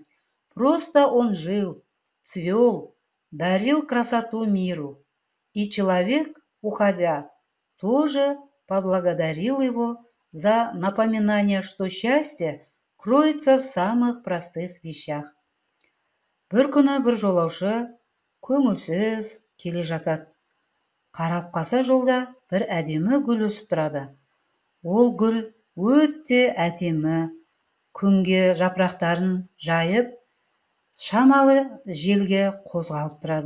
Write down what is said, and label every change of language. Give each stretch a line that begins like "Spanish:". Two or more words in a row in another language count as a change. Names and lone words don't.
Russian: Просто он жил, цвел, дарил красоту миру. И человек, уходя, тоже поблагодарил его за напоминание, что счастье кроется в самых простых вещах.
Kazakh: Бір күні бір жолаушы көңілсіз келе жатады. Қарап қалса жолда бір әдемі гүл өсіп тұрады. Ол гүл өте әдемі, күнге жапырақтарын жайып, шамалы желге қозғалып тұрады.